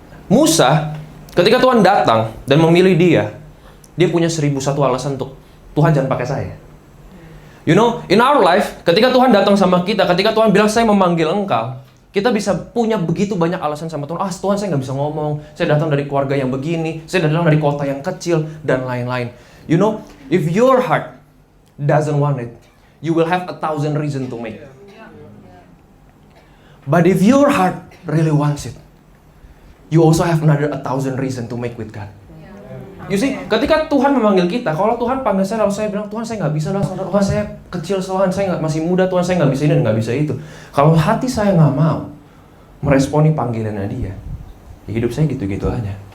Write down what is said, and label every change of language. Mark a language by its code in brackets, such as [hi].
[id] Musa, ketika Tuhan datang dan memilih dia punya 1001 alasan untuk Tuhan jangan pakai saya. [en] You know, in our life, [id] ketika Tuhan datang sama kita, ketika Tuhan bilang saya memanggil engkau, kita bisa punya begitu banyak alasan sama Tuhan. Tuhan saya nggak bisa ngomong, saya datang dari keluarga yang begini, saya datang dari kota yang kecil, dan lain-lain. [en] You know, if your heart doesn't want it, you will have 1,000 reasons to make. But if your heart really wants it, you also have another 1,000 reasons to make with God. You see, [id] ketika Tuhan memanggil kita, kalau Tuhan panggil saya, lalu saya bilang, Tuhan saya nggak bisa lah, Tuhan saya kecil, Tuhan saya masih muda, Tuhan saya nggak bisa ini dan nggak bisa itu. Kalau hati saya nggak mau meresponi panggilannya Dia, ya hidup saya gitu-gitu aja.